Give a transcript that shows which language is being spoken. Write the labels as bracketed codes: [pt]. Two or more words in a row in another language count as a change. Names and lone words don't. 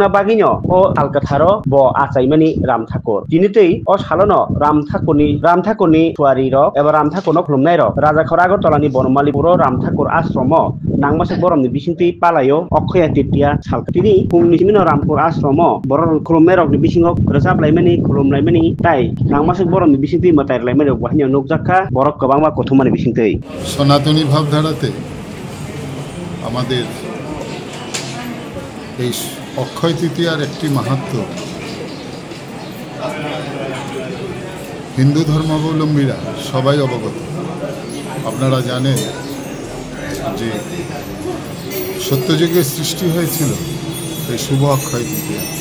[trp] बागिनो ओ आलकाथारो ब आसाइमानि राम ठाकुर दिनितै ओ सालनो राम ठाकुरनि तुवारि र एबा राम ठाकुरनो खुलुमनाय र राजा खरागतलानि बनमाली बर राम ठाकुर आश्रम नांमासे बरमनि बिसिंथि पालायो अक्षय तृतीया सालखाथिनि फुंनि सिमिनो रामपुर आश्रम बर खुलुमनाय रनि बिसिङाव रोजाबलायमानि खुलुमलायमानि ताई नांमासे बरमनि बिसिंथि मतायलायमानि बहानिया नुकजाखा बर गोबांबा गथमानि बिसिंथि [bn] সনাতনী ভাবধারাতে আমাদের এই অক্ষয় তৃতীয়ার একটি মাহাত্ম্য হিন্দু ধর্মাবলম্বীরা সবাই অবগত। আপনারা জানেন যে সত্যযুগে সৃষ্টি হয়েছিল এই শুভ অক্ষয় তৃতীয়া।